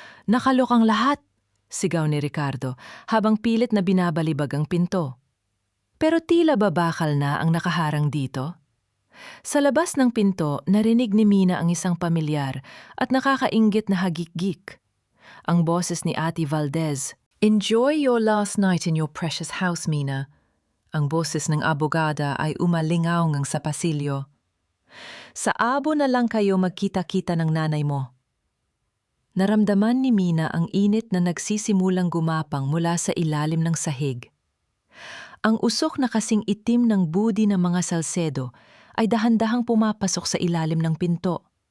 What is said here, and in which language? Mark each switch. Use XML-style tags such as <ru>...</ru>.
<tl>Nakalok ang lahat, sigaw ni Ricardo habang pilit na binabalibag ang pinto. Pero tila ba bakal na ang nakaharang dito? Sa labas ng pinto, narinig ni Mina ang isang pamilyar at nakakainggit na hagik-gik. Ang boses ni Ate Valdez.</tl> <en>"Enjoy your last night in your precious house, Mina."</en> <tl>Ang boses ng abogada ay umalingaw sa pasilyo. "Sa abo na lang kayo magkita-kita ng nanay mo." Naramdaman ni Mina ang init na nagsisimulang gumapang mula sa ilalim ng sahig. Ang usok na kasing itim ng budi ng mga Salcedo ay dahan-dahang pumapasok sa ilalim ng pinto.</tl>